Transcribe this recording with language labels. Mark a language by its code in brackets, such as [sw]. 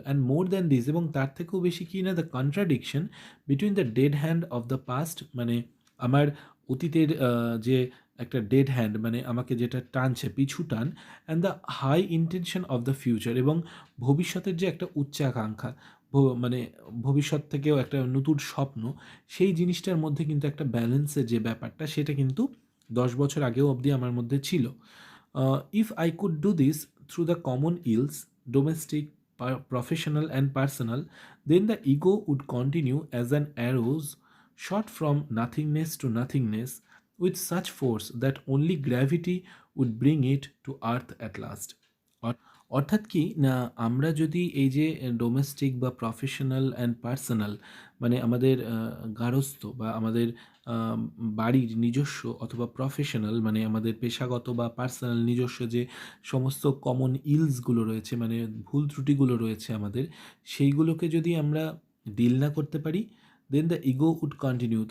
[en] and more than this, [bn] এবং তার থেকেও বেশি কি না, [en] the contradiction between the dead hand of the past, [bn] মানে আমার অতীতের যে একটা ডেড হ্যান্ড, মানে আমাকে যেটা টানছে, পিছু টান, [en] and the high intention of the future, [bn] এবং ভবিষ্যতের যে একটা উচ্চাকাঙ্ক্ষা, মানে ভবিষ্যৎ থেকেও একটা নতুন স্বপ্ন, সেই জিনিসটার মধ্যে কিন্তু একটা ব্যালেন্সের যে ব্যাপারটা, সেটা কিন্তু 10 বছর আগেও অবধি আমার মধ্যে ছিল। [en] If I could do this through the common ills, domestic, professional, and personal, then the ego would continue as an arrows shot from nothingness to nothingness with such force that only gravity would bring it to earth at last. [bn] অর্থাৎ কি না, আমরা যদি এই যে domestic বা [en] professional and personal [bn] মানে আমাদের গার্হস্থ্য বা আমাদের বাড়ির নিজস্ব অথবা প্রফেশনাল মানে আমাদের পেশাগত বা পার্সোনাল নিজস্ব যে সমস্ত কমন ইলসগুলো রয়েছে মানে ভুল ত্রুটিগুলো রয়েছে আমাদের, সেইগুলোকে যদি আমরা ডিল না করতে পারি, [en] Then the ego would continue.